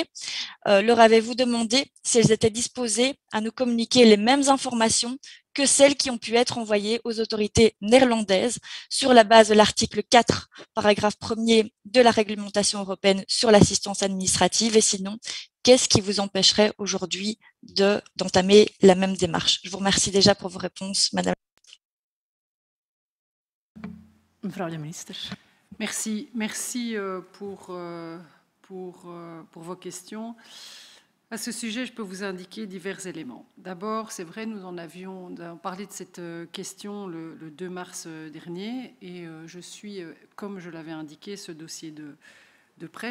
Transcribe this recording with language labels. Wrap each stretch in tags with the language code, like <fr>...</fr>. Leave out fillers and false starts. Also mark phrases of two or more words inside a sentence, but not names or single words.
<fr>Leur avez-vous demandé si elles étaient disposées à nous communiquer les mêmes informations que celles qui ont pu être envoyées aux autorités néerlandaises sur la base de l'article 4, paragraphe 1er de la réglementation européenne sur l'assistance administrative? Et sinon, qu'est-ce qui vous empêcherait aujourd'hui d'entamer la même démarche? Je vous remercie déjà pour vos réponses, Madame.</fr> <nl>Mevrouw de minister.</nl> <fr>Merci pour vos questions. À ce sujet, je peux vous indiquer divers éléments. D'abord, c'est vrai, nous en avions parlé de cette question le 2 mars dernier et je suis, comme je l'avais indiqué, ce dossier de près.</fr>